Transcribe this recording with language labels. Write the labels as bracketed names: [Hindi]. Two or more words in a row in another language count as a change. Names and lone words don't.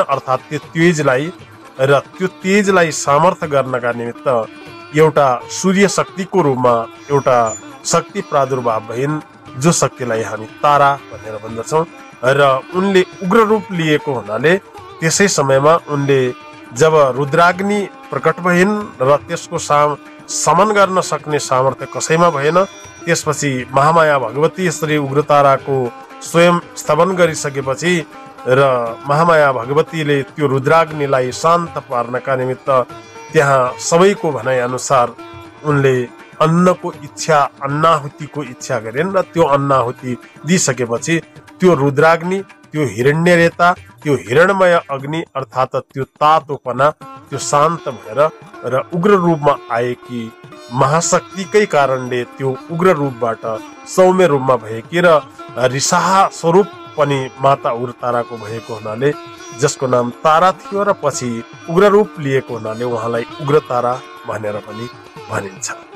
[Nepali] अर्थात् त्यो तेजलाई सामर्थ्य गर्नका निमित्त एउटा सूर्य शक्तिको रूपमा एउटा शक्ति प्रादुर्भाव भइन्, जो शक्तिलाई हामी तारा भनेर भन्दछौँ र उनले उग्र रूप लिएको हुनाले त्यसै समयमा उनले जब रुद्राग्नि प्रकट भइन् र त्यसको समन गर्न सक्ने सामर्थ्य कसैमा भएन, त्यसपछि महामाया भगवती श्री उग्रताराको स्वयं स्तवन गरिसकेपछि र महामाया भगवतीले त्यो रुद्राग्निलाई शान्त पार्नका निमित्त त्यहाँ सबैको भनाइ अनुसार उनले अन्नाहुतिको इच्छा गरिन् र त्यो अन्नाहुति दिइसकेपछि त्यो रुद्राग्नि, त्यो हिरण्यरेता, त्यो हिरणमय अग्नि अर्थात् त्यो तातोपना त्यो शान्त भएर र उग्र रूपमा आएकी महाशक्तिकै कारणले त्यो उग्र रूपबाट सौम्य रूपमा भएकी र रिसाहा स्वरूप पनि माता उग्रताराको भएको हुनाले जसको नाम तारा थियो र पछि उग्र रूप लिएको हुनाले उहाँलाई उग्रतारा भनेर पनि भनिन्छ।